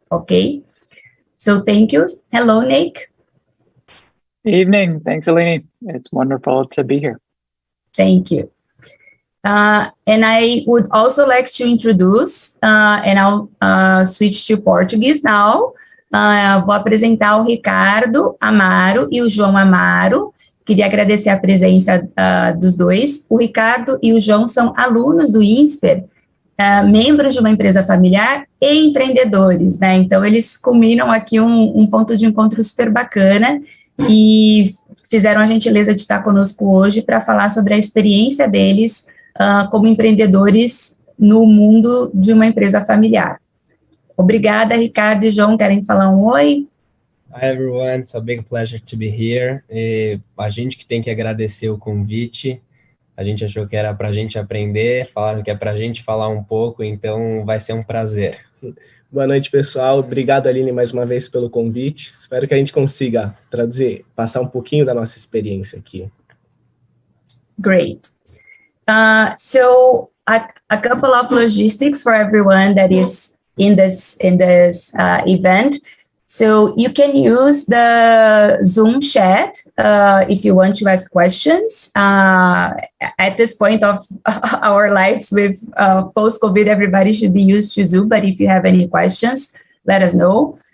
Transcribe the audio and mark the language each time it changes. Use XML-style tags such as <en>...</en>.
<en>Okay. So thank you. Hello, Nick. Evening. Thanks, Aline. It's wonderful to be here. Thank you. And I would also like to introduce, and I'll switch to Portuguese now.</en> <pt>Vou apresentar o Ricardo Amaro e o João Amaro. Queria agradecer a presença dos dois. O Ricardo e o João são alunos do Insper, membros de uma empresa familiar e empreendedores, né? Então, eles combinam aqui um ponto de encontro super bacana e fizeram a gentileza de estar conosco hoje para falar sobre a experiência deles como empreendedores no mundo de uma empresa familiar. Obrigada, Ricardo e João. Querem falar um oi?</pt> <en>Hi, everyone. It's a big pleasure to be here.</en> <pt>A gente que tem que agradecer o convite. A gente achou que era para a gente aprender, falaram que é para a gente falar um pouco, então vai ser um prazer. Boa noite, pessoal. Obrigado, Aline, mais uma vez pelo convite. Espero que a gente consiga traduzir, passar um pouquinho da nossa experiência aqui.</pt> <en>Great. So a couple of logistics for everyone that is in this event. So you can use the Zoom chat if you want to ask questions. At this point of our lives with post-COVID, everybody should be used to Zoom, but if you have any questions, let us know.</en>